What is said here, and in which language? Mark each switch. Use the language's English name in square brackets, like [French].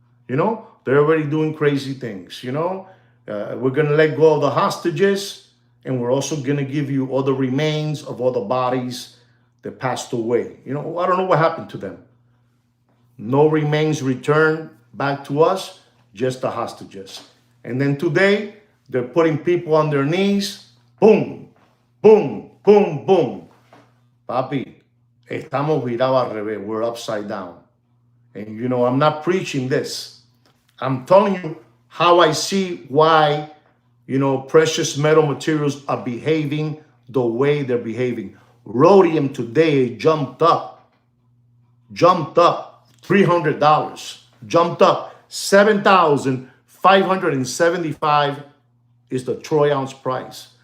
[English] They're already doing crazy things. We're going to let go of the hostages, and we're also going to give you all the remains of all the bodies that passed away. I don't know what happened to them. No remains returned back to us, just the hostages. And then today, they're putting people on their knees. Boom, boom, boom, boom. [Spanish] Papi, estamos virados al revés. [English] We're upside down. And I'm not preaching this. I'm telling you how I see why, precious metal materials are behaving the way they're behaving. Rhodium today jumped up $300, jumped up $7,575 is the troy ounce price.